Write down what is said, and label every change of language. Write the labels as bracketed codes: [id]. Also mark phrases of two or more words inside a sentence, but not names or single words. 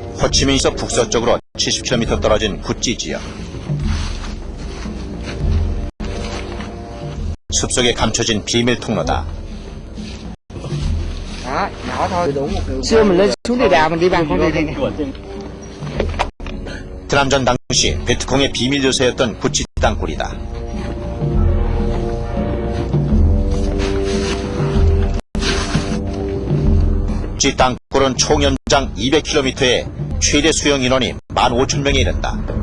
[ko] 호치민에서 북서쪽으로 70km 떨어진 구찌 지역. 숲속에 감춰진 비밀 통로다. [vi] Xưa mình lên xuống địa đạo mình đi bằng con đường này. [ko] 베트남전 당시 베트콩의 비밀 요새였던 구찌 땅굴이다. 구찌 땅굴은 총 연장 200km에 최대 수용 인원이 15,000명에 이른다.